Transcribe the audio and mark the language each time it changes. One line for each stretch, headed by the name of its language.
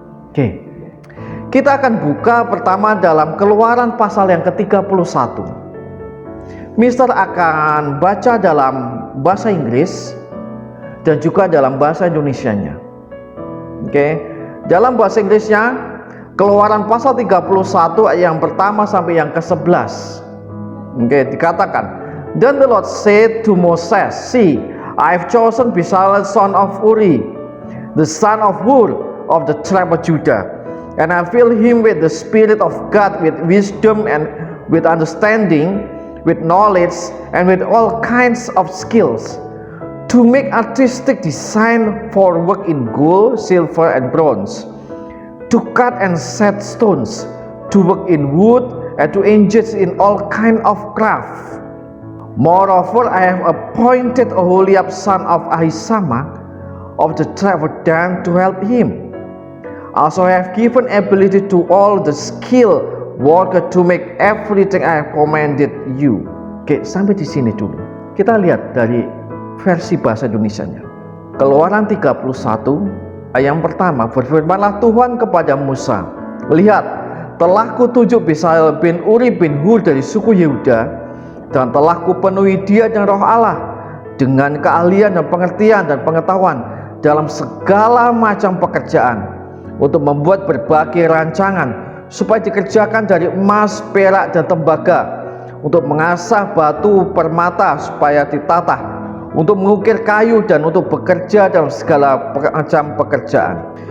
Indonesian: Oke, kita akan buka pertama dalam Keluaran pasal yang ke-31. Mister akan baca dalam bahasa Inggris dan juga dalam bahasa Indonesianya. Oke, dalam bahasa Inggrisnya Keluaran pasal 31 ayat yang pertama sampai yang ke-11. Oke, dikatakan,
English: "Then the Lord said to Moses, See, I have chosen Bezalel son of Uri, the son of Hur of the tribe of Judah, and I fill him with the Spirit of God, with wisdom and with understanding, with knowledge and with all kinds of skills, to make artistic design for work in gold, silver and bronze, to cut and set stones, to work in wood, and to engage in all kind of craft. Moreover, I have appointed Oholiab son of Ahisamach of the tribe of Dan to help him. Also I have given ability to all the skilled worker to make everything I have commanded you."
Indonesian: Oke, sampai di sini dulu. Kita lihat dari versi bahasa Indonesianya. Keluaran 31 ayat yang pertama, "Berfirmanlah Tuhan kepada Musa, Lihat, telah kutunjuk Bezalel bin Uri bin Hur dari suku Yehuda, dan telah kupenuhi dia dengan roh Allah, dengan keahlian dan pengertian dan pengetahuan dalam segala macam pekerjaan, untuk membuat berbagai rancangan supaya dikerjakan dari emas, perak dan tembaga, untuk mengasah batu permata supaya ditata, untuk mengukir kayu dan untuk bekerja dalam segala macam pekerjaan.